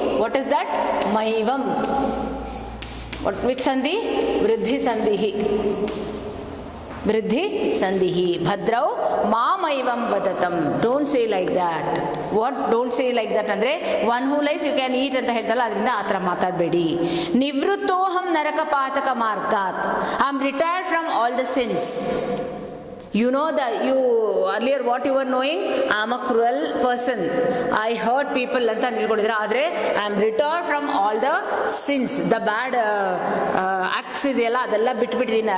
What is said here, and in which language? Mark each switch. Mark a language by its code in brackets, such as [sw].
[en] What is that? Maivam. Which sandhi? Vriddhi sandhi. [sa] Vriddhi sandhi. Bhadrau mamaivam vadatam. [en] Don't say like that. What? Don't say like that ಅಂದ್ರೆ one who lies you can eat [kn] ಅಂತ ಹೇಳ್ತಲ್ಲ, ಅದರಿಂದ ಆ ಥರ ಮಾತಾಡಬೇಡಿ. [sa] ನಿವೃತ್ತೋಹಂ ನರಕಪಾತಕ ಮಾರ್ಗಾತ್. [en] I am retired from all the sins. You know that you earlier what you were knowing, I am a cruel person, I hurt people [kn] ಅಂತ ನಿಲ್ಕೊಂಡಿದ್ರೆ, ಆದರೆ [en] I am return from all the sins, the bad acts [kn] ಇದೆಯಲ್ಲ ಅದೆಲ್ಲ ಬಿಟ್ಬಿಟ್ಟಿದ್ದೀನಿ.